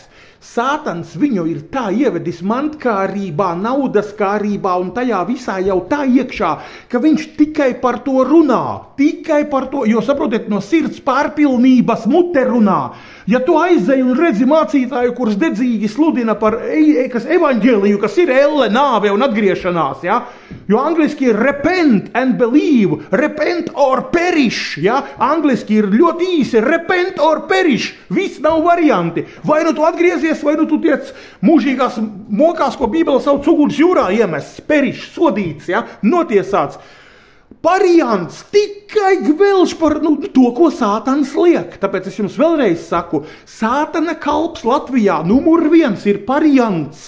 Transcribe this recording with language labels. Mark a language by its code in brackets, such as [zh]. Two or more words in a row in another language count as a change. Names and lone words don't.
[lv] Sātans viņu ir tā ievedis mantkārībā, naudaskārībā un tajā visā jau tā iekšā, ka viņš tikai par to runā, jo saprotiet, no sirds pārpilnības mute runā. Ja tu aizej un redzi mācītāju, kurš dedzīgi sludina par evaņģēliju, kas ir elle, nāve un atgriešanās, ja? Jo angliski ir [en] repent and believe, repent or perish, [lv] ja? Angliski ir ļoti īsi, [en] repent or perish, [lv] viss nav varianti. Vai nu tu atgriezies, vai nu tu tiec mūžīgās mokās, ko Bībele sauc uguns jūrā iemests, perish, sodīts, ja? Notiesāts. Pariants tikai gvelš par to, ko sātans liek. Tāpēc es jums vēlreiz saku, sātana kalps Latvijā numur 1 ir pariants.